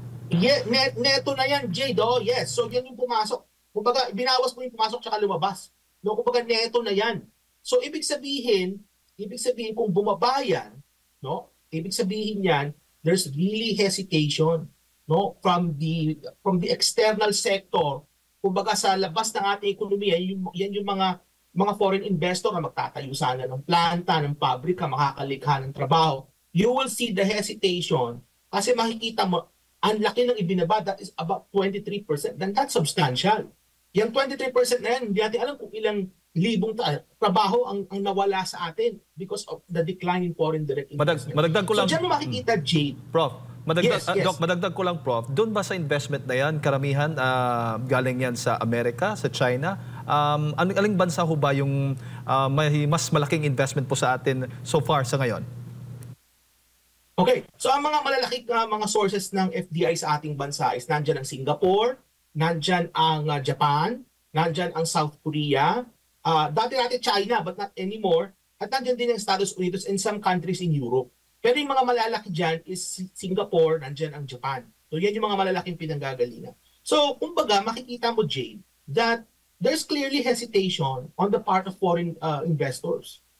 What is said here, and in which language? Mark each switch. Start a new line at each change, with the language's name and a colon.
Filipino: Yeah, neto na yan, Jade.
English: Yes.
Filipino: So yan yung pumasok. Kumbaga, binawas mo yung pumasok tsaka lumabas. No, kumbaga neto na yan. So ibig sabihin kung bumaba yan, no? Ibig sabihin yan,
English: there's really hesitation, no, from the external sector.
Filipino: Kumbaga sa labas ng ating ekonomiya, yan yung mga foreign investor na magtatayo sana ng planta, ng pabrika, makakalikha ng trabaho.
English: You will see the hesitation
Filipino: kasi makikita mo, ang laki ng ibinaba,
English: that is about 23%. Then that's substantial.
Filipino: Yung 23% na yan, hindi natin alam kung ilang libong trabaho ang nawala sa atin
English: because of the decline in foreign direct investment.
Filipino: Madagdag ko lang. So dyan mo makikita, Jade. Prof, madagdag,
English: Yes.
Filipino: Doc, madagdag ko lang, Prof. Doon ba sa investment na yan, karamihan galing yan sa Amerika, sa China? Aling bansa ho ba yung may mas malaking investment po sa atin so far sa ngayon? Okay, so ang mga malalaki mga sources ng FDI sa ating bansa is nandyan ang Singapore, nandyan ang Japan, nandyan ang South Korea, dati China
English: but not anymore,
Filipino: at nandyan din ang Estados Unidos
English: and some countries in Europe.
Filipino: Pero yung mga malalaki dyan is Singapore, nandyan ang Japan. So yan yung mga malalaking pinanggagalingan. So kumbaga makikita mo,
English: Jade, that there's clearly hesitation on the part of foreign investors.